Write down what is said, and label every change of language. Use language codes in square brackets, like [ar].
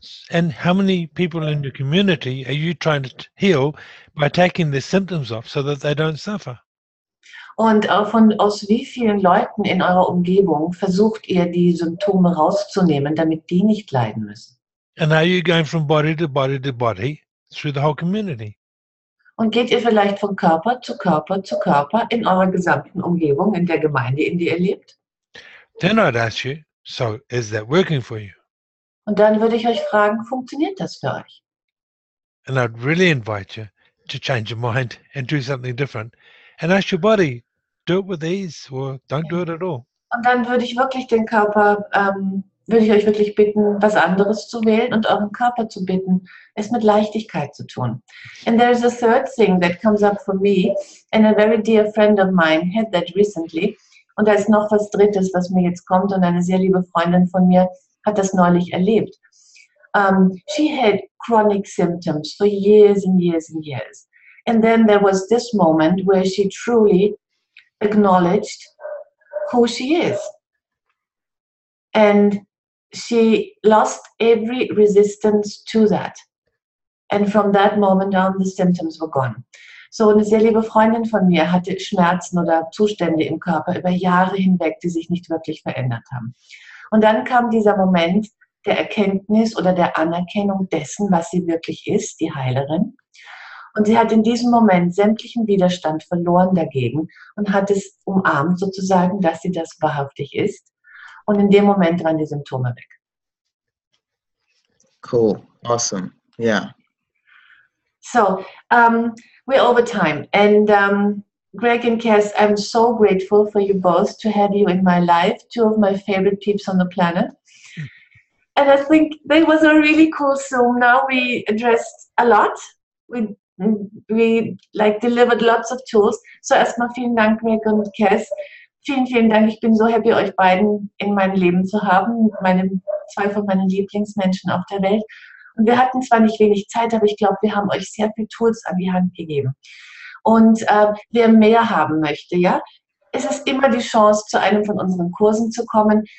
[en] And how many people in your community are you trying to heal by taking the symptoms off so that they don't suffer? [de] Und aus wie vielen Leuten in eurer Umgebung versucht ihr, die Symptome rauszunehmen, damit die nicht leiden müssen? [en] And are you going from body to body to body through the whole community? [de] Und geht ihr vielleicht von Körper zu Körper zu Körper in eurer gesamten Umgebung, in der Gemeinde, in der ihr lebt? [en] Then I'd ask you, so is that working for you? [de] Und dann würde ich euch fragen, funktioniert das für euch? [en] And I'd really invite you to change your mind and do something different and ask your body, do it with ease or don't do it at all. [de] Und dann würde ich wirklich den Körper, würde ich euch wirklich bitten, was anderes zu wählen und euren Körper zu bitten, es mit Leichtigkeit zu tun. [en] And there's a third thing that comes up for me, and a very dear friend of mine had that recently. [de] Und da ist noch was Drittes, was mir jetzt kommt, und eine sehr liebe Freundin von mir hat das neulich erlebt. [en] She had chronic symptoms for years and years and years. And then there was this moment where she truly acknowledged who she is. And she lost every resistance to that. And from that moment on, the symptoms were gone. [de] So eine sehr liebe Freundin von mir hatte Schmerzen oder Zustände im Körper über Jahre hinweg, die sich nicht wirklich verändert haben. Und dann kam dieser Moment der Erkenntnis oder der Anerkennung dessen, was sie wirklich ist, die Heilerin. Und sie hat in diesem Moment sämtlichen Widerstand verloren dagegen und hat es umarmt sozusagen, dass sie das wahrhaftig ist. Und in dem Moment waren die Symptome weg. [en] Cool. Awesome. Yeah. So, we're over time. And Greg and Kass, I'm so grateful for you both to have you in my life, two of my favorite peeps on the planet. And I think that was a really cool Zoom. Now we addressed a lot. We like delivered lots of tools. [de] So erstmal vielen Dank, Greg und Kass. Vielen, vielen Dank. Ich bin so happy, euch beiden in meinem Leben zu haben. Zwei von meinen Lieblingsmenschen auf der Welt. Und wir hatten zwar nicht wenig Zeit, aber ich glaube, wir haben euch sehr viele Tools an die Hand gegeben. Und wer mehr haben möchte, ja, es ist immer die Chance, zu einem von unseren Kursen zu kommen.